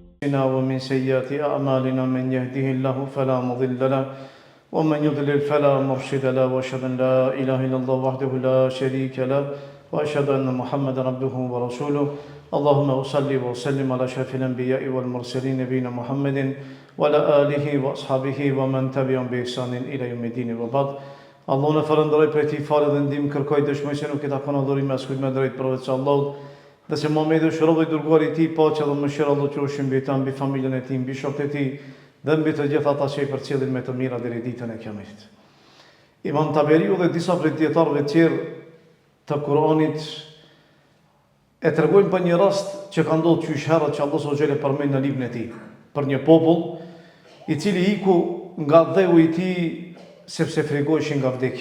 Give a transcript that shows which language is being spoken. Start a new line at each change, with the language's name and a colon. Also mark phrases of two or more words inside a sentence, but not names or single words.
Arabic: أنفسنا ومن سيئات أعمالنا من يهده الله فلا مضل له ومن يضلل فلا مرشد له وأشهد أن لا إله إلا الله وحده لا شريك له وأشهد أن محمدا عبده ورسوله اللهم صل وسلم على أشرف الأنبياء والمرسلين نبينا محمد وعلى آله وأصحابه ومن تبعهم بإحسان إلى يوم الدين وبعد.
Albanian: Allahun e falenderoj për ti falë dhe ndihmë kërkoj, dëshmoj se nuk e takon adhurim as kujt më drejt përveç Allahut, dhe se Muhamedi është rob i dërguar I Tij, paqja dhe mëshira Allahut qofshin mbi ta, mbi familjen e tij, mbi shokët e tij dhe mbi të gjithë ata që I përcjellin me të mira deri ditën e Kiametit. Imam Taberiu dhe disa prej dietarëve të tjerë të Kuranit e tregojnë për një rast që ka ndodhur qysh herët që Allah
Arabic: سبحانه و
Albanian: përmend në librin e tij, për një popull I cili iku nga dheu I tij sepse frikojshin nga vdekja.